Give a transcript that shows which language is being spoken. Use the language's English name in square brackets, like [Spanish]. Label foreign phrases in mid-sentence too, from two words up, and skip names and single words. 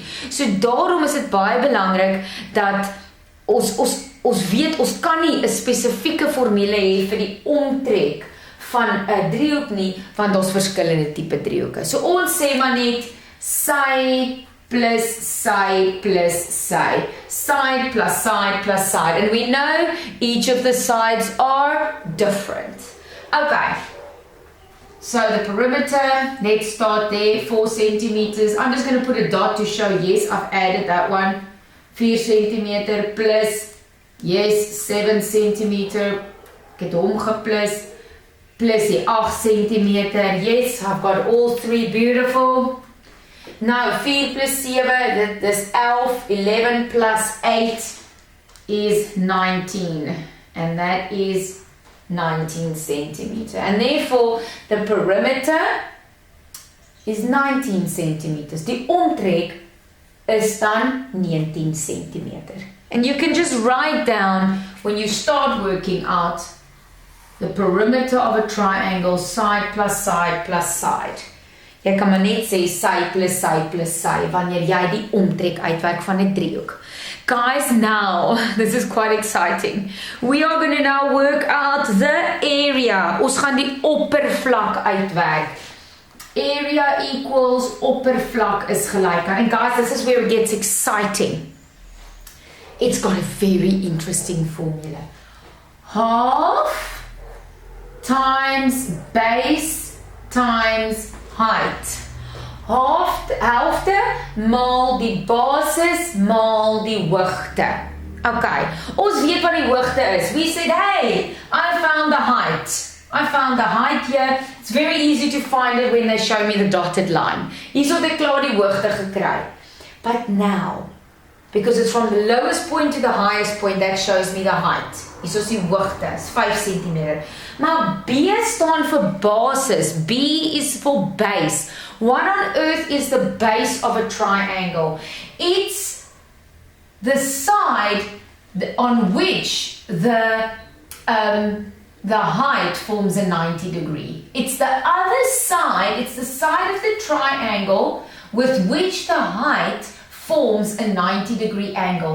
[Afrikaans] So daarom is dit baie belangrik dat ons weet ons kan nie 'n spesifieke formule hê vir die omtrek van 'n driehoek nie, want daar's verskillende tipe driehoeke. So ons sê maar net sy plus sy plus sy. [English] Side plus side plus side. And we know each of the sides are different. Okay. So the perimeter, let's start there, 4 centimeters. I'm just going to put a dot to show, yes, I've added that one. 4 centimeter plus, yes, 7 centimeter. [Afrikaans] Ek het hom geplus. Plus die 8 centimeter. [English] Yes, I've got all three, beautiful. Now 4 plus 7, this 11 plus 8 is 19. And that is 19 centimeter. And therefore, the perimeter is 19 centimeters. [Afrikaans] Die omtrek is dan 19 centimeter. [English] And you can just write down, when you start working out, the perimeter of a triangle, side plus side plus side. [Afrikaans] Jy kan maar net sê sy plus sy plus sy, wanneer jy die omtrek uitwerk van 'n driehoek. [English] Guys, now, this is quite exciting. We are going to now work out the area. [Afrikaans] Ons gaan die oppervlak uitwerk. [English] Area equals [Afrikaans] oppervlak is gelyk aan. [English] And guys, this is where it gets exciting. It's got a very interesting formula. Half times base times height. [Afrikaans] Helfte maal die basis maal die hoogte. Okay, ons weet wat die hoogte is. [English] We said, hey, I found the height. I found the height here. It's very easy to find it when they show me the dotted line. [Afrikaans] Hier het ek klaar die hoogte gekry. [English] But now, because it's from the lowest point to the highest point, that shows me the height. [Afrikaans] Hier is die hoogte, is 5 centimeter. [English] Now, B [Afrikaans] staan vir basis. [English] B is for base. What on earth is the base of a triangle? It's the side on which the height forms a 90 degree. It's the other side, it's the side of the triangle with which the height forms a 90 degree angle.